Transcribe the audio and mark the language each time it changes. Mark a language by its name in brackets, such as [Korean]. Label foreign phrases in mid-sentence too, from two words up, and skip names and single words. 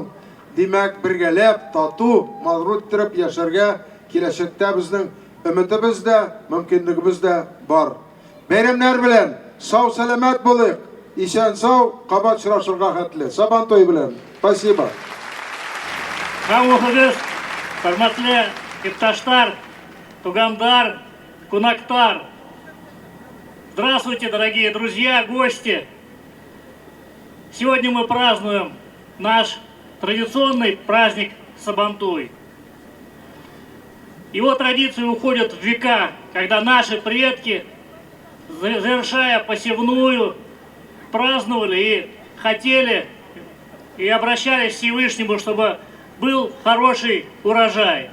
[Tatar] Димәк, бергәләп, тату, мавруд итеп яшәргә киләчәктә безнең өметебез дә, мөмкинлегебез дә бар. Бәйрәмнәр белән сау-сәламәт булыйк. Исән-сау, кабат очрашырга хәтле. Сабантуй белән. Спасибо. Хавухыгыз, хөрмәтле иптәштәр, тугандар, кунактар. [Russian] Здравствуйте, дорогие друзья, гости! Сегодня мы празднуем наш традиционный праздник Сабантуй. Его традиции уходят в века, когда наши предки, завершая посевную, праздновали и хотели, и обращались к Всевышнему, чтобы был хороший урожай.